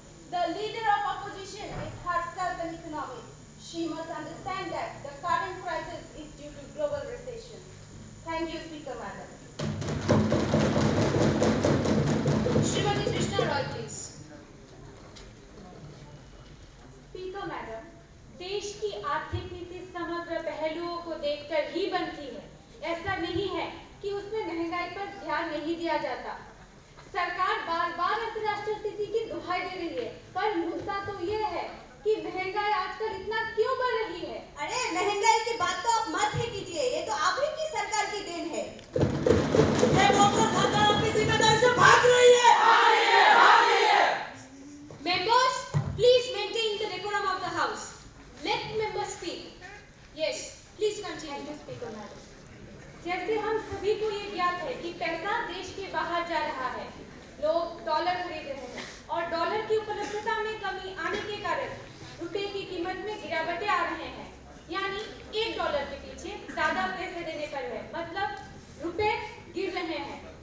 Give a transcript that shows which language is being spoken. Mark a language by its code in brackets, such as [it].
[en] The leader of opposition is herself an economist. She must understand that the current crisis is due to global recession. Thank you, Speaker Madam. Srimati Krishna Roy, please. [hi] Speaker madam, देश की आर्थिक नीति समग्र पहलुओं को देखकर ही बनती है। ऐसा नहीं है कि उसमें महंगाई पर ध्यान नहीं दिया जाता। सरकार बार-बार अंतर्राष्ट्रीय स्थिति की दुहाई दे रही है, पर मुद्दा तो यह है कि महंगाई आजकल इतना क्यों बढ़ रही है? अरे महंगाई की बात तो आप मत ही कीजिए, ये तो आप ही की सरकार की देन है। ये बोलकर सरकार अपनी जिम्मेदारी से भाग रही है। [en] Members, please maintain the decorum of the house. Let members speak. Yes, please continue. [hi] Speaker madam, जैसे हम सभी को ये ज्ञात है कि पैसा देश के बाहर जा रहा है, लोग डॉलर खरीद रहे हैं और डॉलर की उपलब्धता में कमी आने के कारण रुपए की कीमत में गिरावटें आ रहे हैं। यानी $1 के पीछे ज्यादा पैसे देने पर है, मतलब रुपए गिर रहे हैं।